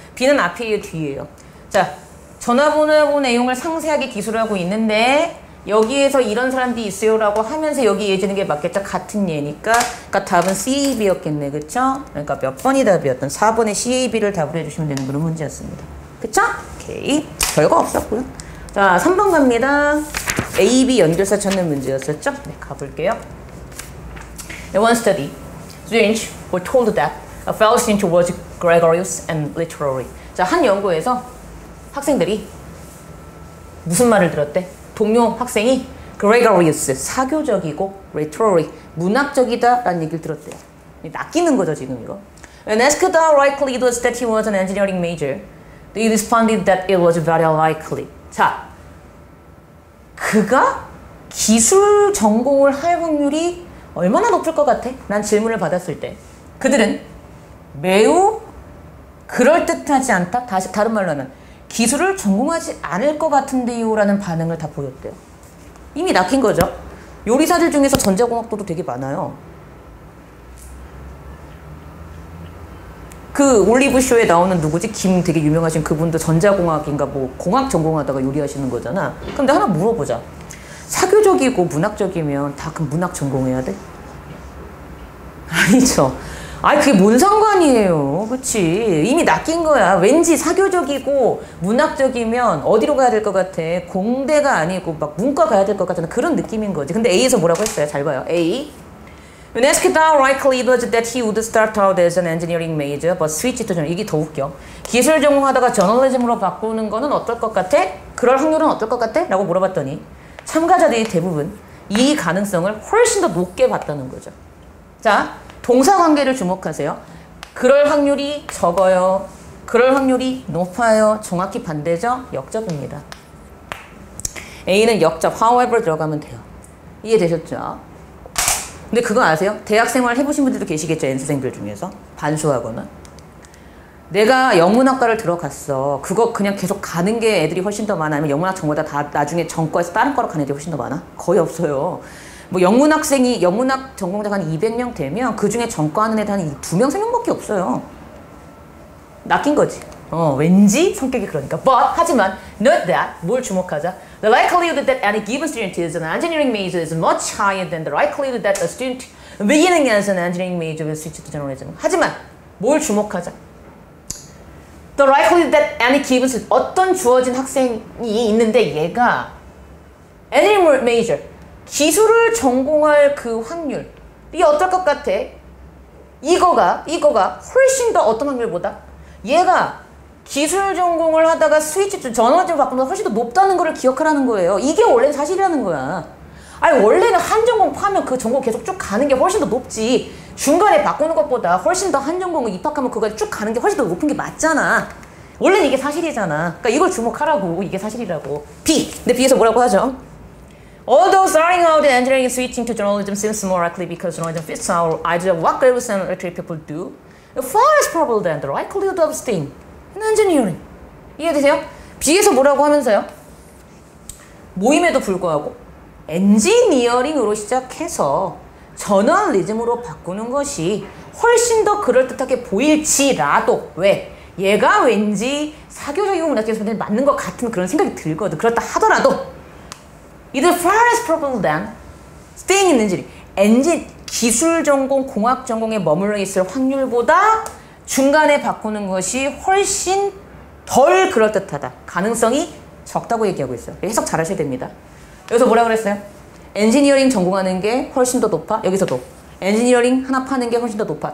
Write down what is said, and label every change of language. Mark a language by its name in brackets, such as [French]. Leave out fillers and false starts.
[Korean] B는 앞이에요, 뒤에요. 자, 전화번호 내용을 상세하게 기술을 하고 있는데 여기에서 이런 사람들이 있어요라고 하면서 여기 예지는 게 맞겠죠? 같은 예니까. 그러니까 답은 CAB였겠네. 그쵸? 그러니까 몇 번이 답이었던 4번의 CAB를 답을 해주시면 되는 그런 문제였습니다. 그쵸? 오케이. 별거 없었고요. 자, 3번 갑니다. A, B 연결사 찾는 문제였었죠? 네, 가볼게요. [English] In one study, students were told that a fellow student was gregarious and literary. [Korean] 자, 한 연구에서 학생들이 무슨 말을 들었대? 동료 학생이 gregarious, 사교적이고 literary, 문학적이다라는 얘기를 들었대요. 낚이는 거죠, 지금 이거. [English] When asked how likely it was that he was an engineering major, they responded that it was very likely. [Korean] 자, 그가 기술 전공을 할 확률이 얼마나 높을 것 같아? 난 질문을 받았을 때 그들은 매우 그럴듯하지 않다? 다른 말로 하면 기술을 전공하지 않을 것 같은데요 라는 반응을 다 보였대요. 이미 낚인 거죠. 요리사들 중에서 전자공학도도 되게 많아요. 그 올리브쇼에 나오는 누구지? 되게 유명하신 그분도 전자공학인가 뭐 공학 전공하다가 요리하시는 거잖아. 근데 하나 물어보자. 사교적이고 문학적이면 다 그럼 문학 전공해야 돼? 아니죠. 아니 그게 뭔 상관이에요. 그치? 이미 낚인 거야. 왠지 사교적이고 문학적이면 어디로 가야 될 것 같아? 공대가 아니고 막 문과 가야 될 것 같은 그런 느낌인 거지. 근데 A에서 뭐라고 했어요? 잘 봐요. A. [English] When asked how likely it was that he would start out as an engineering major but switch to journalism. [Korean] 이게 더 웃겨. 기술 전공하다가 저널리즘으로 바꾸는 거는 어떨 것 같아? 그럴 확률은 어떨 것 같아? 라고 물어봤더니 참가자들이 대부분 이 가능성을 훨씬 더 높게 봤다는 거죠. 자, 동사 관계를 주목하세요. 그럴 확률이 적어요. 그럴 확률이 높아요. 정확히 반대죠? 역접입니다. A는 역접, however 들어가면 돼요. 이해되셨죠? 근데 그거 아세요? 대학생활 해보신 분들도 계시겠죠? N수생들 중에서. 반수하거나. 내가 영문학과를 들어갔어. 그거 그냥 계속 가는 게 애들이 훨씬 더 많아? 아니면 영문학 전공다 다 나중에 전과에서 다른 과로 가는 애들이 훨씬 더 많아? 거의 없어요. 뭐 영문학 전공자가 한 200명 되면 그 중에 전과하는 애들 한 2명, 3명밖에 없어요. 낚인 거지. 왠지 성격이 그러니까. But 하지만 [English] note that [Korean] 뭘 주목하자. [English] The likelihood that any given student is an engineering major is much higher than the likelihood that a student beginning as an engineering major will switch to journalism. [Korean] 하지만 뭘 주목하자. [English] The likelihood that any given student [Korean] 어떤 주어진 학생이 있는데 얘가 engineering major 기술을 전공할 그 확률이 어떨 것 같아? 이거가 훨씬 더 어떤 확률보다 얘가 기술 전공을 하다가 스위치 저널리즘 바꾸면서 훨씬 더 높다는 걸 기억하라는 거예요. 이게 원래는 사실이라는 거야. 아니 원래는 한 전공 파면 그 전공 계속 쭉 가는 게 훨씬 더 높지. 중간에 바꾸는 것보다 훨씬 더 한 전공을 입학하면 그거 쭉 가는 게 훨씬 더 높은 게 맞잖아. 원래는 이게 사실이잖아. 그러니까 이걸 주목하라고. 이게 사실이라고. B. 근데 B에서 뭐라고 하죠? [English] Although starting out in engineering and switching to journalism seems more likely because journalism fits our idea of what graduates and literary people do, far less probable than the likelihood of staying in engineering. [Korean] 이해되세요? B에서 뭐라고 하면서요? 모임에도 불구하고 엔지니어링으로 시작해서 저널리즘으로 바꾸는 것이 훨씬 더 그럴듯하게 보일지라도 왜? 얘가 왠지 사교적이고 문학적인 맞는 것 같은 그런 생각이 들거든. 그렇다 하더라도 [English] either far less probable than staying in engineering. [Korean] 기술 전공, 공학 전공에 머물러 있을 확률보다 중간에 바꾸는 것이 훨씬 덜 그럴듯하다. 가능성이 적다고 얘기하고 있어요. 해석 잘 하셔야 됩니다. 여기서 뭐라 그랬어요? 엔지니어링 전공하는 게 훨씬 더 높아. 여기서도 엔지니어링 하나 파는 게 훨씬 더 높아.